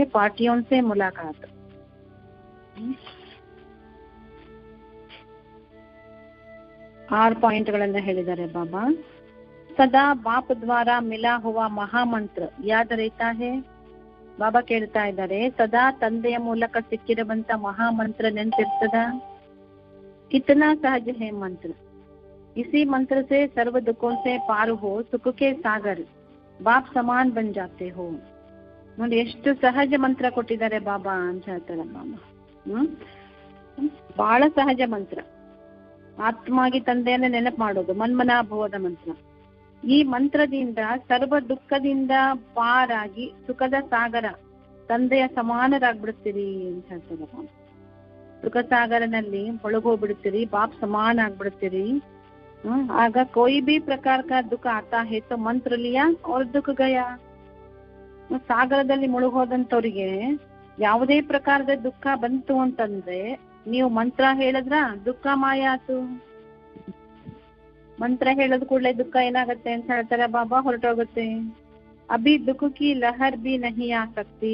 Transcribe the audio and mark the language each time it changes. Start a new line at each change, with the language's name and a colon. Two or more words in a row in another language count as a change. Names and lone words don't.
Hindi: पार्टियों से मुलाकात.
Kannada: 6 ಪಾಯಿಂಟ್ಗಳನ್ನ ಹೇಳಿದ್ದಾರೆ ಬಾಬಾ.
Hindi: सदा बाप द्वारा मिला हुआ महामंत्र याद रहता है.
Kannada: ಬಾಬಾ ಕೇಳ್ತಾ ಇದ್ದಾರೆ, ಸದಾ ತಂದೆಯ ಮೂಲಕ ಸಿಕ್ಕಿರುವಂತ ಮಹಾಮಂತ್ರ ನೆನ್ಪಿರ್ತದ?
Hindi: कितना सहज है मंत्र. इसी मंत्र से सर्व दुखों से पार हो, सुख के सागर बाप समान बन जाते हो.
Kannada: ನೋಡಿ ಎಷ್ಟು ಸಹಜ ಮಂತ್ರ ಕೊಟ್ಟಿದ್ದಾರೆ ಬಾಬಾ ಅಂತ ಹೇಳ್ತಾರೆ ಬಾಬಾ. ಬಹಳ ಸಹಜ ಮಂತ್ರ. ಆತ್ಮಾಗಿ ತಂದೆಯನ್ನ ನೆನಪು ಮಾಡೋದು ಮನ್ಮನಾಭವದ ಮಂತ್ರ. ಈ ಮಂತ್ರದಿಂದ ಸರ್ವ ದುಃಖದಿಂದ ಪಾರಾಗಿ ಸುಖದ ಸಾಗರ ತಂದೆಯ ಸಮಾನರಾಗ್ಬಿಡ್ತೀರಿ ಅಂತ ಹೇಳ್ತಾರೆ ಬಾಬಾ. ಸುಖ ಸಾಗರನಲ್ಲಿ ಒಳಗೋಗ್ಬಿಡ್ತೀರಿ, ಬಾಪ್ ಸಮಾನ ಆಗ್ಬಿಡ್ತೀರಿ.
Hindi: ಆಗ कोई भी प्रकार का दुख आता है तो मंत्र लिया और दुख गया.
Kannada: ಸಾಗರದಲ್ಲಿ ಮುಳುಗೋದಂತವ್ರಿಗೆ ಯಾವುದೇ ಪ್ರಕಾರದ ದುಃಖ ಬಂತು ಅಂತಂದ್ರೆ ನೀವು ಮಂತ್ರ ಹೇಳಿದ್ರ ದುಃಖ ಮಾಯ ಆತು. ಮಂತ್ರ ಹೇಳೋದ್ ಕೂಡಲೇ ದುಃಖ ಏನಾಗತ್ತೆ ಅಂತ ಹೇಳ್ತಾರೆ ಬಾಬಾ, ಹೊರಟೋಗುತ್ತೆ.
Hindi: अभी दुःख की लहर भी नहीं आ सकती.